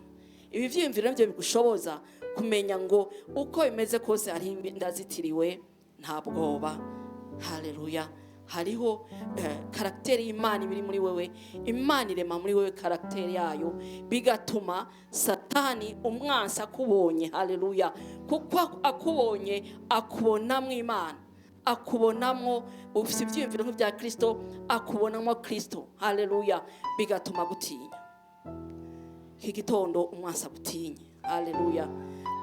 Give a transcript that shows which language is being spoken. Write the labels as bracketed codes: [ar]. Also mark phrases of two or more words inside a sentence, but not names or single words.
[rn] Ibi vyimviro nivyo bigushoboza kumenya ngo uko bimeze kose ari ndazitiriwe, nta bwoba. Haleluya. Hariho karakteri y'Imana ibiri muri wewe. Imana irema muri wewe karakteri yayo, bigatuma Satani umwansi akubonye. Haleluya. Kuko akubonye akubonamwo Imana, akubonamwo ufite ibyiyumviro nk'ibya Kristo, akubonamwo Kristo. Haleluya. Bigatuma gutinya. Iki gitondo umwansi agutinye. Haleluya.